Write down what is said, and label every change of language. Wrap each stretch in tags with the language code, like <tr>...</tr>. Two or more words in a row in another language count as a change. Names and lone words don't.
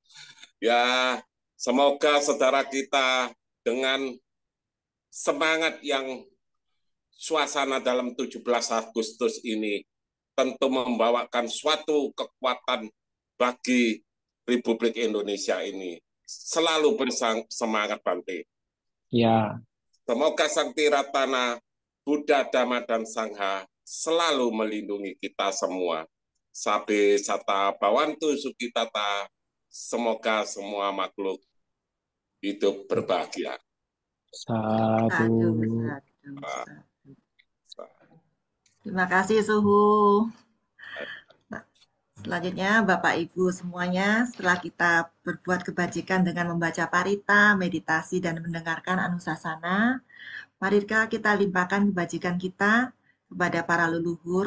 <id>Ya, semoga saudara kita dengan semangat yang suasana dalam 17 Agustus ini tentu membawakan suatu kekuatan bagi Republik Indonesia ini. Selalu bersemangat, Bante. Ya. Semoga Sang Tiratana, Buddha, Dhamma, dan Sangha selalu melindungi kita semua.</id> <pi>Sabe sata bawantu sukitata,</pi> <id>semoga semua makhluk hidup berbahagia. Sadu. Terima kasih, Suhu. Nah, selanjutnya, Bapak Ibu semuanya, setelah kita berbuat kebajikan dengan membaca parita, meditasi, dan mendengarkan anusasana, marilah kita limpahkan kebajikan kita kepada para leluhur.</id>